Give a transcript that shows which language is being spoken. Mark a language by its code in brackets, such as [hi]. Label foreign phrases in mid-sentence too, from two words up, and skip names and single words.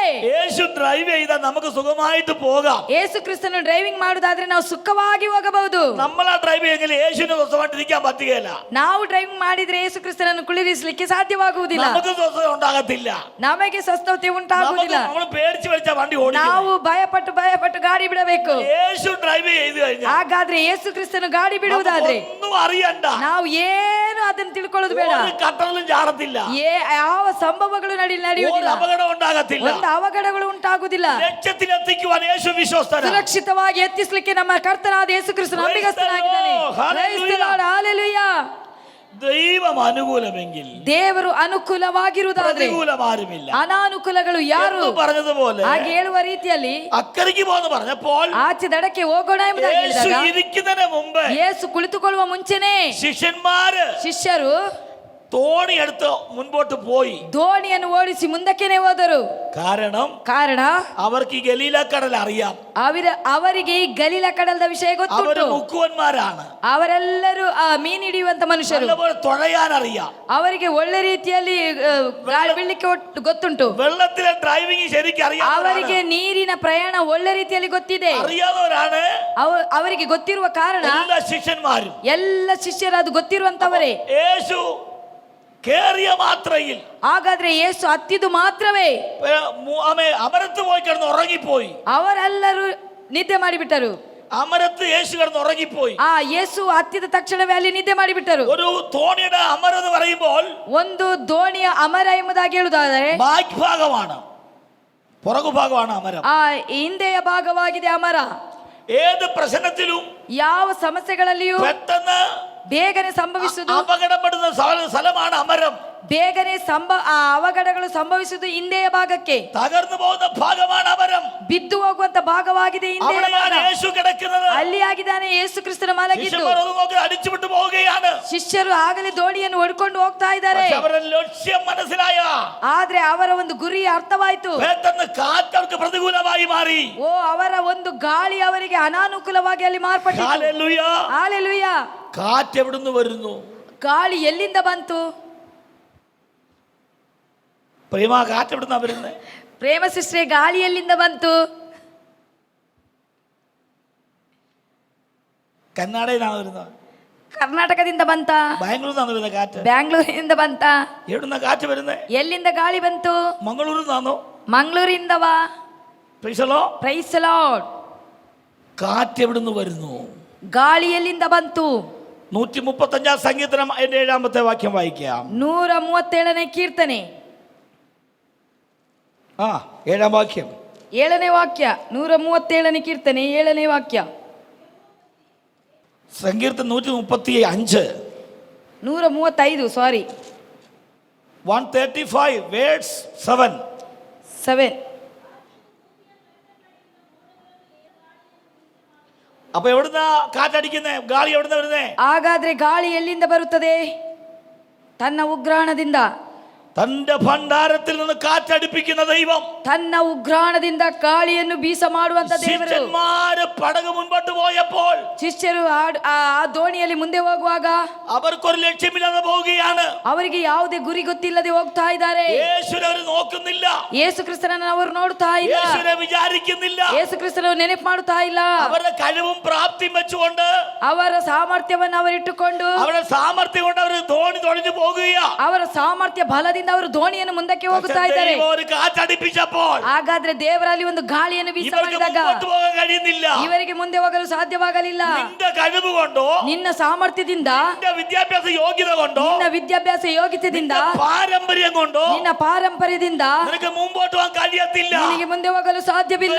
[ml] യേശു ഡ്രൈവ് ചെയ്താൽ നമുക്ക് സുഖമായിട്ട് പോകാം. [kn] ಯೇಸು ಕ್ರಿಸ್ತನು ಡ್ರೈವಿಂಗ್ ಮಾಡುವುದಾದ್ರೆ ನಾವು ಸುಖವಾಗಿ ಹೋಗಬಹುದು. [ml] നമ്മളാ ഡ്രൈവ് ചെയ്യെങ്കിൽ യേശുവിന് സ്വസ്ഥമായിട്ട് ഇരിക്കാൻ പറ്റുകയില്ല. [kn] ನಾವು ಡ್ರೈವಿಂಗ್ ಮಾಡಿದ್ರೆ ಯೇಸು ಕ್ರಿಸ್ತನನ್ನು ಕುಳ್ಳಿರಿಸಲಿಕ್ಕೆ ಸಾಧ್ಯವಾಗುವುದಿಲ್ಲ. [ml] നമുക്ക് സ്വസ്ഥത ഉണ്ടാകത്തില്ല. [kn] ನಮಗೆ ಸ್ವಸ್ಥತೆ ಉಂಟಾಗುವುದಿಲ್ಲ. [ml] നമ്മൾ പേടിച്ച് വലിച്ച വണ്ടി ഓടിക്കും. [kn] ನಾವು ಭಯಪಟ್ಟು ಗಾಡಿ ಬಿಡಬೇಕು. [ml] യേശു ഡ്രൈവ് ചെയ്തു കഴിഞ്ഞാൽ, [kn] ಹಾಗಾದ್ರೆ ಯೇಸು ಕ್ರಿಸ್ತನು ಗಾಡಿ ಬಿಡುವುದಾದ್ರೆ [ml] ഒന്നും അറിയണ്ട, [kn] ನಾವು ಏನು ಅದನ್ನು ತಿಳ್ಕೊಳ್ಳೋದು ಬೇಡ. [ml] കട്ടറിലും ചാടത്തില്ല. ഉണ്ടാകത്തില്ല. [kn] ಯಾವ ಸಂಭವಗಳು [ml] ഒരു [kn] ನಡೆಯುವುದಿಲ್ಲ. [ml] അപകടം ഉണ്ടാകത്തില്ല. [kn] ಒಂದು ಅವಘಡಗಳು ಉಂಟಾಗುವುದಿಲ್ಲ. [ml] ലക്ഷ്യത്തിലെത്തിക്കുവാൻ യേശു വിശ്വസ്തനാണ്. [kn] ಸುರಕ್ಷಿತವಾಗಿ ಎತ್ತಿಸಲಿಕ್ಕೆ ನಮ್ಮ ಕರ್ತನಾದ ಯೇಸು ಕ್ರಿಸ್ತನು ನಂಬಿಗಸ್ತನಾಗಿದ್ದಾನೆ. [en] Praise the Lord. Hallelujah. [ml] ദൈവം അനുകൂലമെങ്കിൽ [kn] ದೇವರು ಅನುಕೂಲವಾಗಿರುವುದಾದ್ರೆ [ml] പ്രതികൂലം ആരുമില്ല. [kn] ಅನಾನುಕೂಲಗಳು ಯಾರು [ml] എന്ന് പറഞ്ഞതുപോലെ [kn] ಹಾಗೆ ಹೇಳುವ ರೀತಿಯಲ್ಲಿ [ml] അക്കരയ്ക്ക് പോന്ന് പറഞ്ഞപ്പോൾ [kn] ಆಚೆ ದಡಕ್ಕೆ ಹೋಗೋಣ ಎಂಬುದಾಗಿ [ml] യേശു [kn] ಹೇಳಿದಾಗ [ml] ഇരിക്കുന്നതിന് മുമ്പ് [kn] ಯೇಸು ಕುಳಿತುಕೊಳ್ಳುವ ಮುಂಚೆನೆ ಶಿಷ್ಯರು [ml] തോണി എടുത്ത് മുൻപോട്ട് പോയി [kn] ದೋಣಿಯನ್ನು ಓಡಿಸಿ ಮುಂದಕ್ಕೆನೆ ಹೋದರು. ಕಾರಣ [ml] അവർക്ക് ഈ ഗലീലക്കടൽ അറിയാം. [kn] ಅವರಿಗೆ ಈ ಗಲೀಲ ಕಡಲದ ವಿಷಯ ಗೊತ್ತುಂಟು. [ml] മുക്കുവന്മാരാണ്. [kn] ಅವರೆಲ್ಲರೂ ಮೀನು ಹಿಡಿಯುವಂತ ಮನುಷ್ಯರು. [ml] തുഴയാൻ അറിയാം. [kn] ಅವರಿಗೆ ಒಳ್ಳೆ ರೀತಿಯಲ್ಲಿ ಗಾಳಿ ಬೀಳಲಿಕ್ಕೆ ಗೊತ್ತುಂಟು. [ml] വെള്ളത്തിലെ ഡ്രൈവിംഗ് ശരിക്കും അറിയാം. [kn] ಅವರಿಗೆ ನೀರಿನ ಪ್ರಯಾಣ ಒಳ್ಳೆ ರೀತಿಯಲ್ಲಿ ಗೊತ್ತಿದೆ. [ml] അറിയാവുന്നവരാണ്. [kn] ಅವರಿಗೆ ಗೊತ್ತಿರುವ ಕಾರಣ ಎಲ್ಲ ಶಿಷ್ಯರು ಅದು ಗೊತ್ತಿರುವಂತವರೇ. [ml] യേശു കേറിയ മാത്രയിൽ [kn] ಹಾಗಾದ್ರೆ ಯೇಸು ಹತ್ತಿದ್ದು ಮಾತ್ರವೇ [ml] അമരത്ത് പോയി കിടന്ന് ഉറങ്ങിപ്പോയി. [kn] ಅವರೆಲ್ಲರೂ ನಿದ್ದೆ ಮಾಡಿಬಿಟ್ಟರು. [ml] അമരത്ത് യേശു കിടന്ന് ഉറങ്ങിപ്പോയി. [kn] ಯೇಸು ಹತ್ತಿದ ತಕ್ಷಣವೇ ಅಲ್ಲಿ ನಿದ್ದೆ ಮಾಡಿಬಿಟ್ಟರು. [ml] ഒരു തോണിയുടെ അമര എന്ന് പറയുമ്പോൾ [kn] ಒಂದು ದೋಣಿಯ ಅಮರ ಎಂಬುದಾಗಿ ಹೇಳುವುದಾದರೆ [ml] ഭാഗമാണ്, പുറകുഭാഗമാണ് അമരം. [kn] ಹಿಂದೆಯ ಭಾಗವಾಗಿದೆ ಅಮರ. [ml] ഏത് പ്രശ്നത്തിലും [kn] ಯಾವ ಸಮಸ್ಯೆಗಳಲ್ಲಿಯೂ [ml] പെട്ടെന്ന് [kn] ಬೇಗನೆ ಸಂಭವಿಸುವುದು [ml] അപകടപ്പെടുന്ന സ്ഥലമാണ് അമരം. [kn] ಬೇಗನೆ ಅವಘಡಗಳು ಸಂಭವಿಸುವುದು ಹಿಂದೆಯ ಭಾಗಕ್ಕೆ. [ml] തകർന്നു പോകുന്ന ഭാഗമാണ് അമരം. [kn] ಬಿದ್ದು ಹೋಗುವಂತ ಭಾಗವಾಗಿದೆ ಹಿಂದೆಯ ಭಾಗ. [ml] യേശು കിടക്കുന്നത് [kn] ಅಲ್ಲಿ ಆಗಿದ್ದಾನೆ ಯೇಸು ಕ್ರಿಸ್ತನ ಮಲಗಿದ್ದು. [ml] അടിച്ചുവിട്ടു പോവുകയാണ്. [kn] ಶಿಷ್ಯರು ಆಗಲೇ ದೋಣಿಯನ್ನು ಹೊಡ್ಕೊಂಡು ಹೋಗ್ತಾ ಇದ್ದಾರೆ. ಅವರ ಲಕ್ಷ್ಯ മനസ്സിലായ. ಆದ್ರೆ ಅವರ ಒಂದು ಗುರಿ ಅರ್ಥವಾಯಿತು. [ml] പെട്ടെന്ന് കാറ്റ് അവർക്ക് പ്രതികൂലമായി മാറി. [kn] ಅವರ ಒಂದು ಗಾಳಿ ಅವರಿಗೆ ಅನಾನುಕೂಲವಾಗಿ ಅಲ್ಲಿ ಮಾರ್ಪಟ್ಟಿತು. [ml] ഹല്ലേലൂയ. [kn] ಹಲ್ಲೆಲೂಯ. [ml] കാറ്റ് എവിടുന്ന് വരുന്നു? [kn] ಗಾಳಿ ಎಲ್ಲಿಂದ ಬಂತು? [ml] ಪ್ರೇಮ ಕಾറ്റ് എവിടുന്നാ വരുന്നത്? [kn] ಪ್ರೇಮ ಸಿಸ್ಟರ್, ಗಾಳಿ ಎಲ್ಲಿಂದ ಬಂತು? [ml] കർണാടകയിലാണ് വരുന്നത്. [kn] ಕರ್ನಾಟಕದಿಂದ ಬಂತ? [ml] ബാംഗ്ലൂരിന്നാണ് വരുന്നത് കാറ്റ്. [kn] ಬ್ಯಾಂಗ್ಳೂರಿನಿಂದ ಬಂತ? [ml] എവിടുന്ന കാറ്റ് വരുന്നത്? [kn] ಎಲ್ಲಿಂದ ಗಾಳಿ ಬಂತು? [ml] ಮಂಗಳೂರಿನಾണോ? [kn] ಮಂಗಳೂರಿಂದವಾ? [en] Praise the Lord. Praise the Lord. [ml] കാറ്റ് എവിടുന്ന് വരുന്നു? [kn] ಗಾಳಿ ಎಲ್ಲಿಂದ ಬಂತು? [ml] 135 സങ്കീർത്തനം അതിന്റെ 7ാമത്തെ വാക്യം വായിക്കാം. [kn] 137ನೇ ಕೀರ್ತನೆ [ml] 7ാം വാക്യം. [kn] 7ನೇ ವಾಕ್ಯ. 137ನೇ ಕೀರ್ತನೆ 7ನೇ ವಾಕ್ಯ. [ml] സങ്കീർത്തനം 135. [kn] 135 ಸಾರಿ [ml] 135 വേഴ്സ് 7. അപ്പൊ എവിടുന്ന കാറ്റടിക്കുന്നേ? ഗാളി എവിടുന്ന വരുന്നേ? [kn] ಹಾಗಾದ್ರೆ ಗಾಳಿ ಎಲ್ಲಿಂದ ಬರುತ್ತದೆ? ತನ್ನ ಉಗ್ರಾಣದಿಂದ. [ml] തന്റെ ഭണ്ഡാരത്തിൽ നിന്ന് കാറ്റടിപ്പിക്കുന്ന ദൈവം, [kn] ತನ್ನ ಉಗ್ರಾಣದಿಂದ ಗಾಳಿಯನ್ನು ಬೀಸ ಮಾಡುವಂತ ದೇವರು. [ml] ശിഷ്യന്മാര് പടക് മുൻപോട്ട് പോയപ്പോൾ [kn] ಶಿಷ್ಯರು ಆ ದೋಣಿಯಲ್ಲಿ ಮುಂದೆ ಹೋಗುವಾಗ [ml] അവർക്കൊരു ലക്ഷ്യമില്ലാതെ പോവുകയാണ്. [kn] ಅವರಿಗೆ ಯಾವುದೇ ಗುರಿ ಗೊತ್ತಿಲ್ಲದೆ ಹೋಗ್ತಾ ಇದ್ದಾರೆ. [ml] യേശുവിനെ അവർ നോക്കുന്നില്ല. [kn] ಯೇಸು ಕ್ರಿಸ್ತನನ್ನು ಅವರು ನೋಡ್ತಾ ಇಲ್ಲ. [ml] യേശുവിനെ വിചാരിക്കുന്നില്ല. [kn] ಯೇಸು ಕ್ರಿಸ್ತನನ್ನು ನೆನಪು ಮಾಡುತ್ತಾ ಇಲ್ಲ. [ml] അവരുടെ കഴിവും പ്രാപ്തിയും വെച്ചുകൊണ്ട്, [kn] ಅವರ ಸಾಮರ್ಥ್ಯವನ್ನು ಅವರಿಟ್ಟುಕೊಂಡು, [ml] അവരുടെ സാമർത്ഥ്യം കൊണ്ട് അവർ തോണി തൊഴിഞ്ഞു പോകുകയാ. [kn] ಅವರ ಸಾಮರ್ಥ್ಯ ಬಲದಿಂದ ಅವರು ದೋಣಿಯನ್ನು ಮುಂದಕ್ಕೆ ಹೋಗುತ್ತಾ ಇದ್ದಾರೆ. ಹಾಗಾದ್ರೆ ದೇವರಲ್ಲಿ ಒಂದು ಗಾಳಿಯನ್ನು ಬೀಸ ಮಾಡಿದಾಗ ಇವರಿಗೆ ಮುಂದೆ ಹೋಗಲು ಸಾಧ್ಯವಾಗಲಿಲ್ಲ. ನಿನ್ನ ಸಾಮರ್ಥ್ಯದಿಂದ, ನಿನ್ನ ವಿದ್ಯಾಭ್ಯಾಸ ಯೋಗ್ಯತೆಯಿಂದ, ನಿನ್ನ ಪಾರಂಪರ್ಯದಿಂದ ನಿನಗೆ ಮುಂದೆ ಹೋಗಲು ಸಾಧ್ಯವಿಲ್ಲ.